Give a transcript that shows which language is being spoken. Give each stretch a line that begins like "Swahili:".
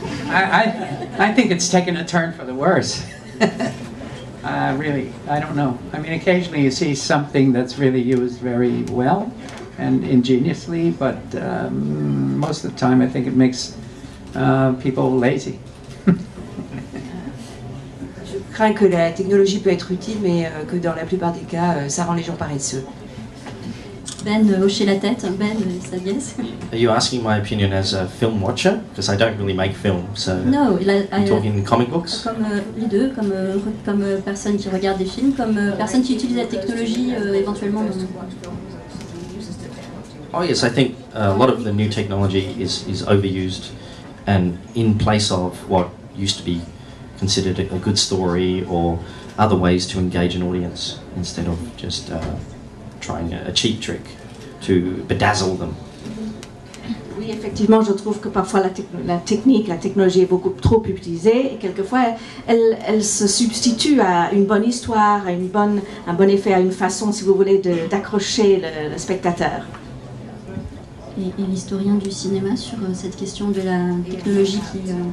English: I think it's taken a turn for the worse. Really, I don't know. I mean, occasionally you see something that's really used very well and ingeniously, but most of the time I think it makes people lazy.
French: Je crains que la technologie peut être utile, mais que dans la plupart des cas, ça rend les gens paresseux. Ben hochait la tête. Ben, ça yes.
English: Are you asking my opinion as a film watcher? Because I don't really make film, so No, I'm talking comic books.
French: comme les deux, comme personne qui regarde des films, comme personne qui utilise la technologie éventuellement.
English: Oh yes, I think a lot of the new technology is overused and in place of what used to be considered a good story or other ways to engage an audience instead of just trying a cheap trick to bedazzle them.
French: Oui, effectivement, je trouve que parfois la technologie est beaucoup trop utilisée et quelquefois elle se substitue à une bonne histoire, à un bon effet, à une façon, si vous voulez, d'accrocher le spectateur. Et l'historien du cinéma sur cette question de la technologie qui...